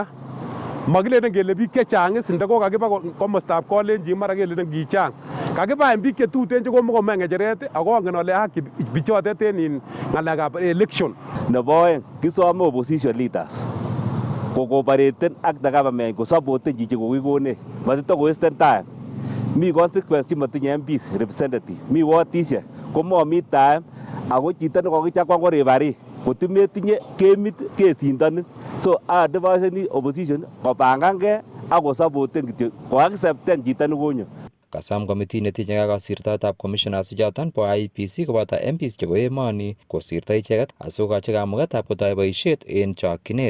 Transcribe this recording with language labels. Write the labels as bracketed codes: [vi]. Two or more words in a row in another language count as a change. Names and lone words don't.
[kln] Makilenen kele biik chechang sinde kokakiba komostab Kolenjin mara kelenen kichang. Kakiba biik chetuten chekomokomee ng'echeret ako angen ale haki bichotet en ng'alekab election. Nebo oeng kisome [en] opposition leaders [kln] kokooperaten ak [en] the government [kln] kosapoten chichi kokikonech matito wasten time. Mi constituency chematinye [en] MPs representative, [kln] mi wardishek komomi time ako chito nekokichakwan ko referee kotimetinye kemit kesindonin. [en] So advising opposition [kln] kopangankei ak kosapoten kityo koaccepten chito nekonyo. Kasam komitii netinye kasirtoetab commissioners ichoton bo IEBC koboto MPs chebo emoni kosirto icheket asikokochi kamugetab kotoi boisiet en chokchinet.